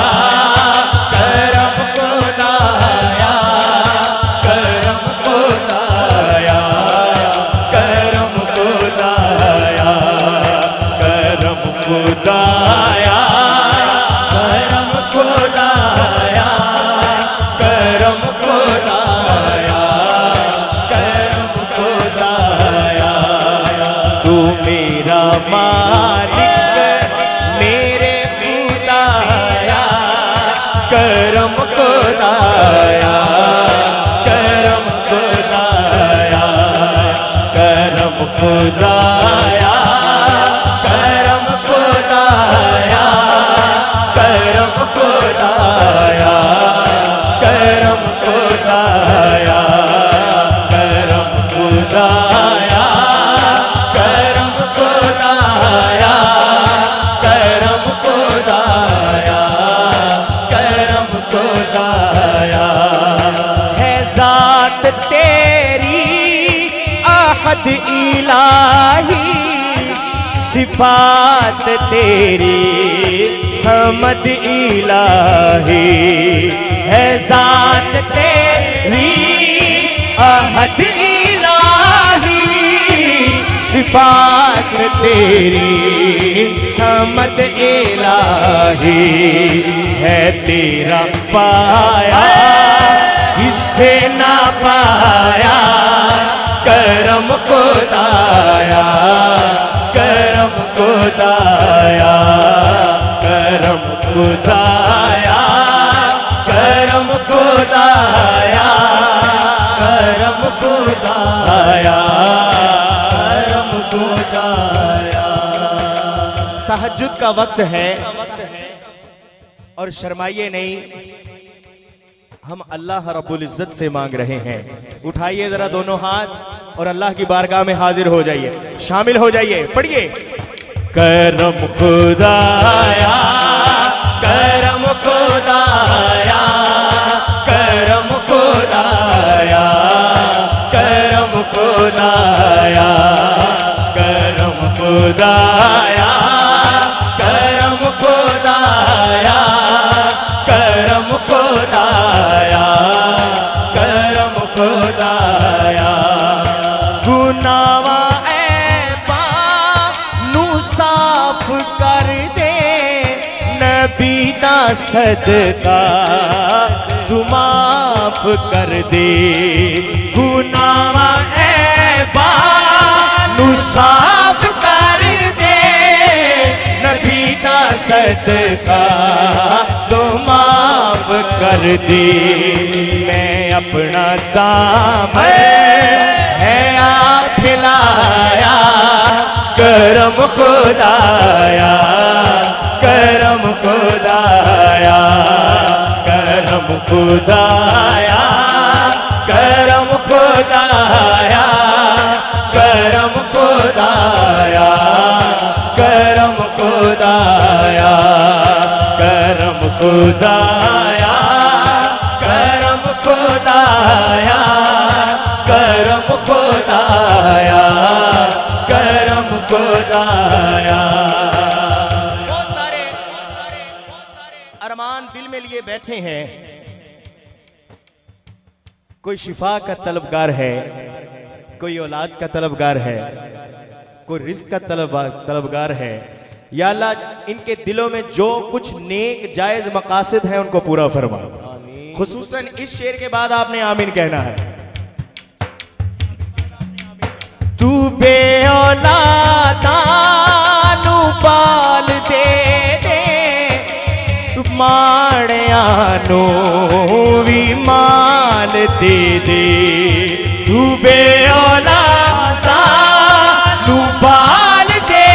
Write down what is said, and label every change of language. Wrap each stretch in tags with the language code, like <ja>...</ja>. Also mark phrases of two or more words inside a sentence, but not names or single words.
<hi>करम खुदाया, करम खुदाया, करम खुदाया, करम खुदाया, करम खुदाया, करम खुदाया, करम खुदाया। तू मेरा मालिक मेरे खुदाया, करम खुदाया, करम खुदाया, करम खुदाया, करम खुदाया, करम खुदाया, करम खुदाया, करम खुदाया, करम खुदाया, करम खुदाया, करम खुदाया। है ज़ात तेरी अहद इलाही, सिफात तेरी समद इलाही। है ज़ात तेरी अहद इलाही, सिफात तेरी समद इलाही। है तेरा पाया किसे ना पाया, करम खुदाया, करम खुदाया, करम खुदाया, करम खुदाया, करम खुदाया, करम खुदाया। तहज्जुद का वक्त है और शर्माइए नहीं, हम अल्लाह रब्बुल इज्जत से मांग रहे हैं। उठाइए जरा दोनों हाथ और अल्लाह की बारगाह में हाजिर हो जाइए, शामिल हो जाइए। पढ़िए, करम खुदाया, करम खुदाया, करम खुदाया, करम खुदाया, करम खुदाया, करम खुदाया, करम खुदाया, करम खुदाया।</hi> <pa>ਗੁਨਾਵਾ ਐਬਾ ਨੂ ਸਾਫ ਕਰ ਦੇ, ਨਬੀ ਦਾ ਸਦਕਾ ਤੂ ਮਾਫ ਕਰ ਦੇ। ਗੁਨਾਵਾ ਐਬਾ ਨੂ ਸਾਫ ਕਰ ਦੇ, ਨਬੀ ਦਾ ਸਦਕਾ ਤੋ ਮਾਫ ਕਰ ਦੇ।</pa> <hi>मैं अपना दाम है आप खिलाया, करम खुदाया, करम खुदाया, करम खुदाया, करम खुदाया, करम खुदाया, करम खुदाया, करम खुदाया, करम खुदाया, करम खुदाया, करम खुदाया। बहुत सारे अरमान दिल में लिए बैठे हैं। कोई शिफा का तलबगार है, कोई औलाद का तलबगार है, कोई रिज़्क़ का तलबगार है। या अल्लाह इनके दिलों में जो कुछ नेक जायज मकासद है उनको पूरा फरमा। खुसूसन इस शेर के बाद आपने आमीन कहना है।</hi> <pa>ਤੂ ਬੇ ਔਲਾਦਾ ਨੂ ਪਾਲ ਦੇ ਦੇ, ਤੂ ਮਾੜਿਆ ਨੂ ਭੀ ਮਾਲ ਦੇ ਦੇ। ਤੂ ਬੇ ਔਲਾਦਾ ਨੂ ਪਾਲ ਦੇ</pa>